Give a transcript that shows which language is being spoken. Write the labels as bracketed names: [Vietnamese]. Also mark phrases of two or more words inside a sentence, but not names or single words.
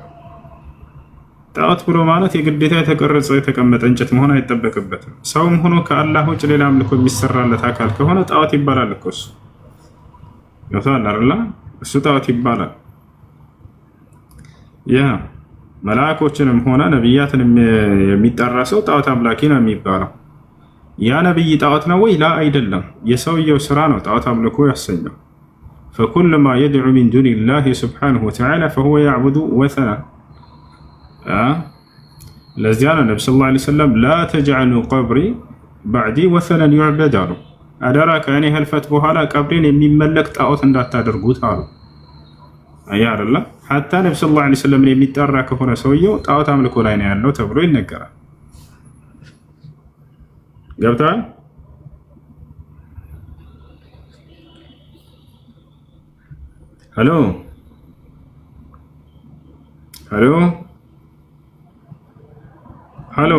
[Amharic] ጣት ብሎ ማለት የግዴታ የተቀረጸ የተቀመጠ እንጨት መሆን አይጠበቅበትም። ሰውም ሆኖ ከአላህ ውጭ ሌላ አምልኮ የሚሰራለት አካል ከሆነ ጣት ይባላል እኮ እሱ ይወታል አይደል? እሱ ጣት ይባላል። ያ መላእክቶችንም ሆነ ነብያትን የሚጠራ ሰው ጣት አምላኪ ነው የሚባለው። ያ ነብይ ጣዖት ነው ወይ? ላ አይደለም። የሰውየው ስራ ነው ጣዖት አምልኮ ያሰኘው። [Arabic] فكل ما يدعو من دون الله سبحانه وتعالى فهو يعبد وثنا [Amharic] ለዚያ ነው ነብዩ [Arabic] صلى الله عليه وسلم لا تجعلوا قبري بعدي وثنا يعبد [Amharic] አሉ። አደራ ከእኔ ህልፈት በኋላ ቀብሬን የሚመለክ ጣዖት እንዳታደርጉት አሉ። አያ አይደለ ሐታ ነብዩ [Arabic] صلى الله عليه وسلم [Amharic] የሚጠራ ከሆነ ሰውየው ጣዖት አምልኮ ላይ ነው ያለው ተብሎ ይነገራል። ገብቷል? [English] hello hello hello